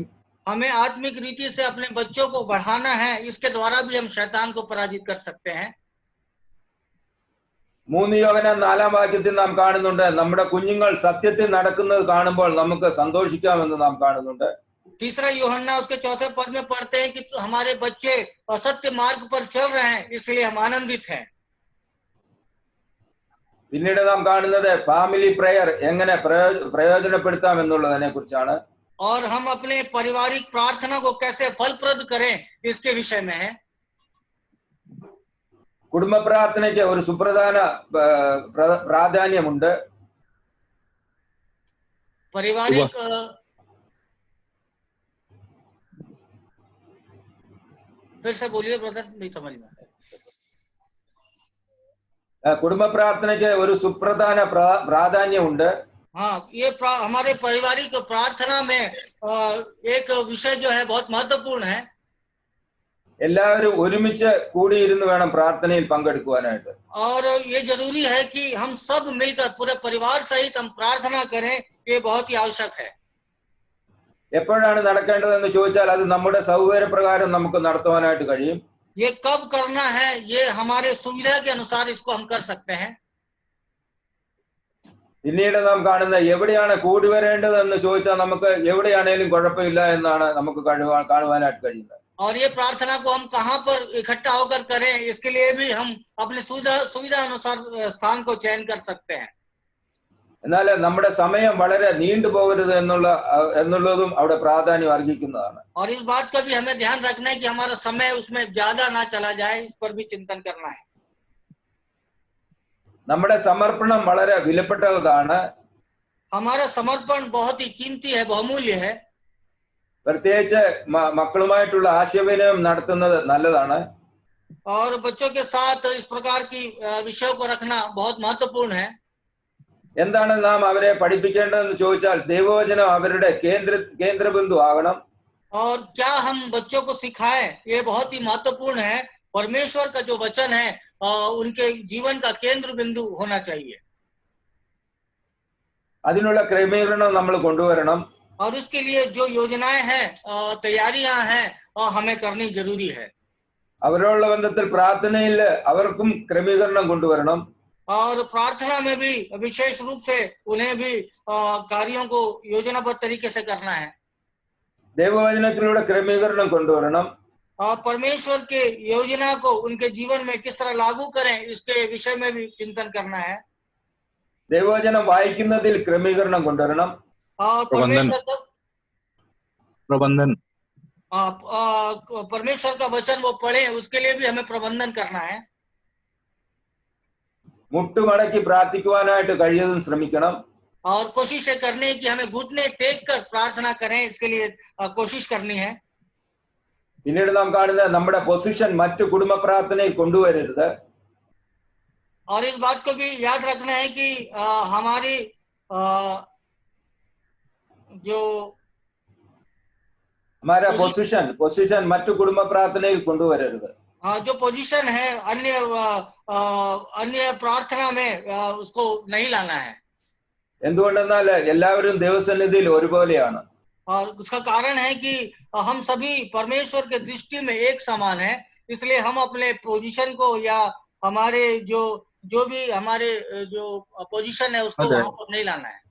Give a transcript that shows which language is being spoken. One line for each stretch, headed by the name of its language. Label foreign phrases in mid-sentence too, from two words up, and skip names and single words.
Hindi: हमें आत्मिक रीति से अपने बच्चों को बढ़ाना है, इसके द्वारा भी हम शैतान को पराजित कर सकते हैं।
Malayalam: 3 യോഹന്നാൻ 4-ാം വാക്യത്തിൽ നാം കാണുന്നുണ്ട്, നമ്മുടെ കുഞ്ഞുങ്ങൾ സത്യത്തിൽ നടക്കുന്നത് കാണുമ്പോൾ നമുക്ക് സന്തോഷിക്കാമെന്ന് നാം കാണുന്നുണ്ട്.
Hindi: तीसरा यूहन्ना उसके 4 पद में पढ़ते हैं कि हमारे बच्चे असत्य मार्ग पर चल रहे हैं, इसलिए हम आनंदित हैं।
Malayalam: പിന്നീട് നാം കാണുന്നത്
English: family prayer
Malayalam: എങ്ങനെ പ്രയോജനപ്പെടുത്താം എന്നുള്ളതിനെ കുറിച്ചാണ്.
Hindi: और हम अपने पारिवारिक प्रार्थना को कैसे फलप्रद करें, इसके विषय में है।
Malayalam: കുടുംബ പ്രാർത്ഥനയ്ക്ക് ഒരു സുപ്രധാന പ്രാധാന്യമുണ്ട്.
Hindi: पारिवारिक फिर से बोलिए ब्रदर, नहीं समझ में।
Malayalam: കുടുംബ പ്രാർത്ഥനയ്ക്ക് ഒരു സുപ്രധാന പ്രാധാന്യമുണ്ട്.
Hindi: हाँ, ये हमारे पारिवारिक प्रार्थना में एक विषय जो है बहुत महत्वपूर्ण है।
Malayalam: എല്ലാവരും ഒരുമിച്ച് കൂടിയിരുന്ന് വേണം പ്രാർത്ഥനയിൽ പങ്കെടുക്കുവാനായിട്ട്.
Hindi: और ये जरूरी है कि हम सब मिलकर पूरे परिवार सहित हम प्रार्थना करें, ये बहुत ही आवश्यक है।
Malayalam: എപ്പോഴാണ് നടക്കേണ്ടതെന്ന് ചോദിച്ചാൽ അത് നമ്മുടെ സൗകര്യപ്രകാരം നമുക്ക് നടത്തുവാനായിട്ട് കഴിയും.
Hindi: ये कब करना है, ये हमारे सुविधा के अनुसार इसको हम कर सकते हैं।
Malayalam: പിന്നീട് നാം കാണുന്ന എവിടെയാണ് കൂടി വരേണ്ടതെന്ന് ചോദിച്ചാൽ നമുക്ക് എവിടെയാണേലും കുഴപ്പമില്ല എന്നാണ് നമുക്ക് കാണുവാനായിട്ട് കഴിയുന്നത്.
Hindi: और ये प्रार्थना को हम कहाँ पर इकट्ठा होकर करें, इसके लिए भी हम अपने सुविधा अनुसार स्थान को चयन कर सकते हैं।
Malayalam: എന്നാൽ നമ്മുടെ സമയം വളരെ നീണ്ടുപോകരുത് എന്നുള്ളതും അവിടെ പ്രാധാന്യം അർഹിക്കുന്നതാണ്.
Hindi: और इस बात का भी हमें ध्यान रखना है कि हमारा समय उसमें ज्यादा ना चला जाए, इस पर भी चिंतन करना है।
Malayalam: നമ്മുടെ സമർപ്പണം വളരെ വിലപ്പെട്ടതാണ്.
Hindi: हमारा समर्पण बहुत ही कीमती है, बहुमूल्य है.
Malayalam: പ്രത്യേകിച്ച് മക്കളുമായിട്ടുള്ള ആശയവിനിമയം നടത്തുന്നത് നല്ലതാണ്.
Hindi: और बच्चों के साथ इस प्रकार की विषयों को रखना बहुत महत्वपूर्ण है.
Malayalam: എന്താണ് നാം അവരെ പഠിപ്പിക്കേണ്ടതെന്ന് ചോദിച്ചാൽ ദൈവവചനം അവരുടെ കേന്ദ്രബിന്ദു ആകണം.
Hindi: और क्या हम बच्चों को सिखाएं, ये बहुत ही महत्वपूर्ण है. परमेश्वर का जो वचन है उनके जीवन का केंद्र बिंदु होना चाहिए.
Malayalam: അതിനുള്ള ക്രമീകരണം നമ്മൾ കൊണ്ടുവരണം.
Hindi: और उसके लिए जो योजनाएं हैं, तैयारियां हैं, हमें करनी जरूरी है.
Malayalam: അവരോടുള്ള ബന്ധത്തിൽ പ്രാർത്ഥനയിൽ അവർക്കും ക്രമീകരണം കൊണ്ടുവരണം.
Hindi: और प्रार्थना में भी विशेष रूप से उन्हें भी कार्यों को योजनाबद्ध तरीके से करना है.
Malayalam: ദൈവവചനത്തിലൂടെ ക്രമീകരണം കൊണ്ടുവരണം.
Hindi: और परमेश्वर के योजना को उनके जीवन में किस तरह लागू करें, इसके विषय में भी चिंतन करना है.
Malayalam: ദൈവവചനം വായിക്കുന്നതിൽ ക്രമീകരണം കൊണ്ടുവരണം.
Hindi: और परमेश्वर का वचन वो पढ़े, उसके लिए भी हमें प्रबंधन करना है.
Malayalam: മുട്ടുമടക്കി പ്രാർത്ഥിക്കുവാനായിട്ട് കഴിയുന്നതും ശ്രമിക്കണം.
Hindi: और कोशिश ये करनी है कि हमें घुटने टेक कर प्रार्थना करें, इसके लिए कोशिश करनी है.
Malayalam: പിന്നീട് നാം കാണുന്ന നമ്മുടെ പൊസിഷൻ മറ്റു കുടുംബ പ്രാർത്ഥനയിൽ കൊണ്ടുവരരുത്.
Hindi: और इस बात को भी याद रखना है कि हमारी जो हमारा पोजीशन
Malayalam: മറ്റു കുടുംബ പ്രാർത്ഥനയിൽ കൊണ്ടുവരരുത്.
Hindi: जो पोजीशन है अन्य प्रार्थना में उसको नहीं लाना है.
Malayalam: എന്തുകൊണ്ടെന്നാൽ എല്ലാവരും ദൈവസന്നിധിയിൽ ഒരുപോലെയാണ്.
Hindi: और उसका कारण है कि हम सभी परमेश्वर के दृष्टि में एक समान है, इसलिए हम अपने पोजीशन को या हमारे जो भी हमारे जो पोजीशन है उसको वहां पर नहीं लाना है.